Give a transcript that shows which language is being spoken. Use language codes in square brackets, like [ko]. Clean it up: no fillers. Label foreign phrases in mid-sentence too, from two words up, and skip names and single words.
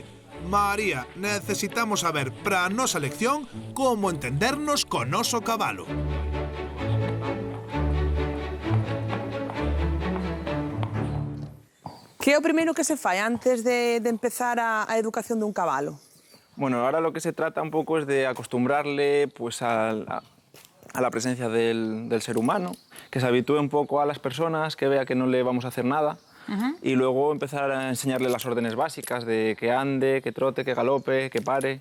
[gl] María, necesitamos saber para a nosa lección como entendernos co noso cabalo. Que é o primeiro que se fai antes de empezar a educación dun cabalo? [es] Bueno, ahora lo que se trata un poco es de acostumbrarle pues, a la presencia del ser humano, que se habitúe un poco a las personas, que vea que no le vamos a hacer nada, y luego empezar a enseñarle las órdenes básicas de que ande, que trote, que galope, que pare.